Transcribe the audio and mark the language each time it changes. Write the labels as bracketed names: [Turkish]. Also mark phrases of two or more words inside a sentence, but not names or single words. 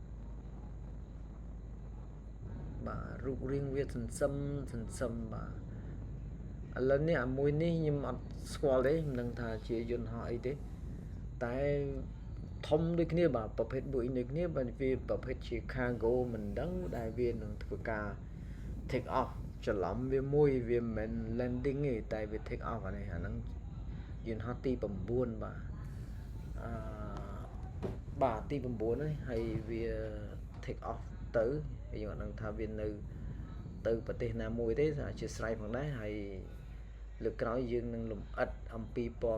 [Khmer] បាទរូបរាងវាសន្សឹមបាទឥឡូវនេះអាមួយនេះខ្ញុំអត់ស្គាល់ទេមិនដឹងថាជាយន្តហោះអីទេតែធំដូចគ្នាបាទប្រភេទ Boeing ដូចគ្នាបើវាប្រភេទជា cargo មិនដឹងដែលវានឹងធ្វើការ [English] take off [Khmer] ច្រឡំវាមួយវាមិនមែន landing ទេតែវា [English] take off [Khmer] អាហ្នឹងយន្តហោះទី9 បាទទី9ហ្នឹងហើយវា [English] take off [Khmer] ទៅហើយយើងអត់ដឹងថាវានៅទៅប្រទេសណាមួយទេជាស្រ័យផងដែរហើយលើក្រោយយើងនឹងលំអិតអំពីព័ត៌